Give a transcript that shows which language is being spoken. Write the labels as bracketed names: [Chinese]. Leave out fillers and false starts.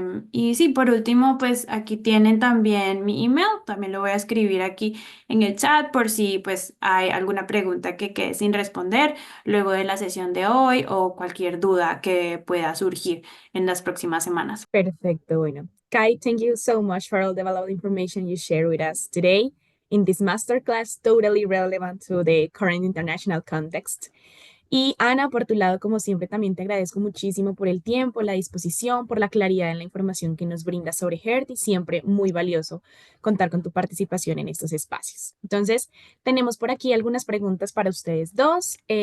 [Spanish] Y sí, por último, pues aquí tienen también mi email, también lo voy a escribir aquí en el chat por si pues hay alguna pregunta que quede sin responder luego de la sesión de hoy o cualquier duda que pueda surgir en las próximas semanas. Perfecto, bueno. [English] Kai, thank you so much for all the valuable information you share with us today in this masterclass, totally relevant to the current international context. [Spanish] Y Ana, por tu lado, como siempre, también te agradezco muchísimo por el tiempo, la disposición, por la claridad en la información que nos brindas sobre Hertie. Siempre muy valioso contar con tu participación en estos espacios. Entonces, tenemos por aquí algunas preguntas para ustedes dos.